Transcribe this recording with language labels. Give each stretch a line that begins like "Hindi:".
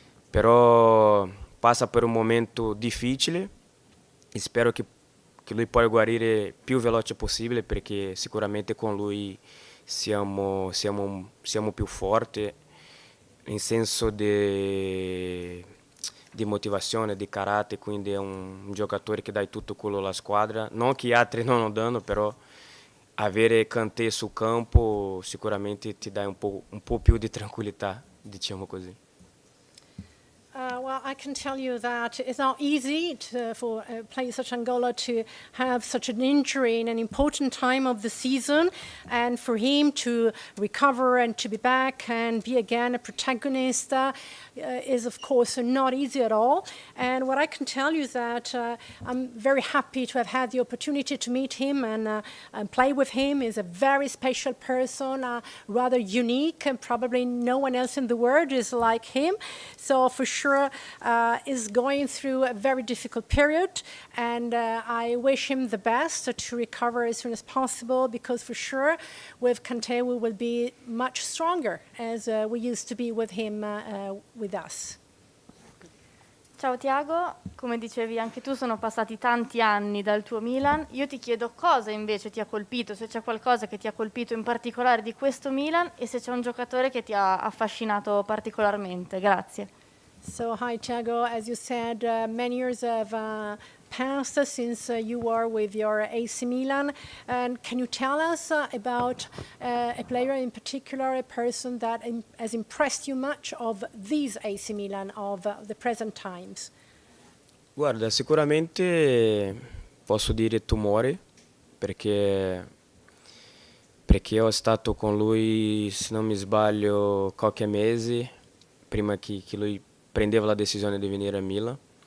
Italian: però passa per un momento difficile e spero che lui possa guarire più veloce possibile perché sicuramente con lui siamo più forti in senso di motivazione, di carattere, quindi è un giocatore che dà tutto quello alla squadra, non che gli altri non lo danno, però avere Kanté sul campo sicuramente ti dà un po' più di tranquillità, diciamo così.
English: Well, I can tell you that it's not easy for a player such as Angola to have such an injury in an important time of the season, and for him to recover and to be back and be again a protagonist is, of course, not easy at all. And what I can tell you is that I'm very happy to have had the opportunity to meet him and play with him. He's a very special person, rather unique, and probably no one else in the world is like him. So for sure is going through a very difficult period, and I wish him the best to recover as soon as possible, because for sure with Kanté we will be much stronger as we used to be with him with us.
Italian: Ciao Thiago, come dicevi anche tu sono passati tanti anni dal tuo Milan, io ti chiedo cosa invece ti ha colpito, se c'è qualcosa che ti ha colpito in particolare di questo Milan e se c'è un giocatore che ti ha affascinato particolarmente. Grazie.
English: So, hi, Thiago. As you said, many years have passed since you were with your AC Milan. And can you tell us about a player in particular, a person that has impressed you much of these AC Milan, of the present times?
Italian: Guarda, sicuramente posso dire Tomori, perché ho stato con lui, se non mi sbaglio, qualche mese prima che lui prendeva la decisione di venire a Milan